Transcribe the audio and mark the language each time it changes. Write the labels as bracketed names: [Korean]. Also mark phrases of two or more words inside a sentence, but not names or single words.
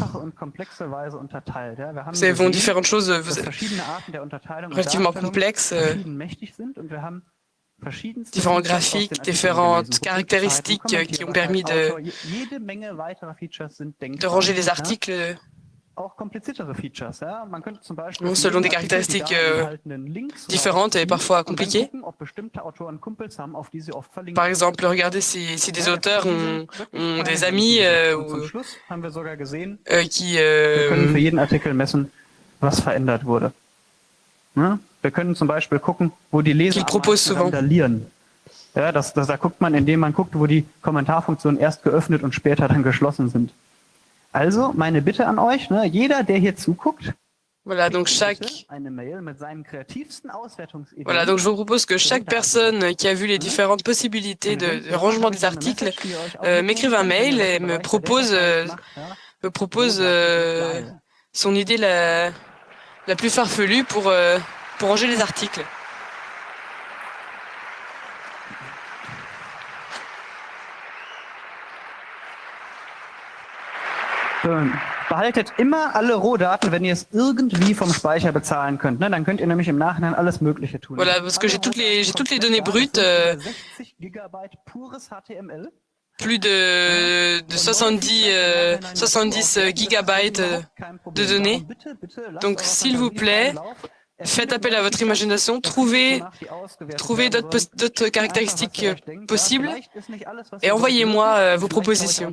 [French] Nous avons différentes choses relativement complexes, différents graphiques, différentes caractéristiques qui ont permis de ranger les articles selon des caractéristiques différentes et parfois compliquées. Par exemple, regardez si des auteurs ont des amis qui [German] für jeden Artikel messen, was verändert wurde. Wir können zum Beispiel gucken, wo die Leser randalieren. Ja, da guckt man, indem man guckt, wo die Kommentarfunktionen erst geöffnet und später dann geschlossen sind. Also, meine Bitte an euch, jeder, der hier zuguckt, [French] voilà, donc voilà, donc je vous propose que chaque personne qui a vu les différentes possibilités de rangement des articles m'écrive un mail et me propose son idée la plus farfelue pour ranger les articles. [German] Behaltet immer alle Rohdaten, wenn ihr es irgendwie vom Speicher bezahlen könnt. Dann könnt ihr nämlich im Nachhinein alles Mögliche tun. [French] Voilà, parce que j'ai toutes les données brutes. Plus de 70 gigabytes de données. Donc, s'il vous plaît, faites appel à votre imagination, trouvez d'autres caractéristiques possibles et envoyez-moi vos propositions.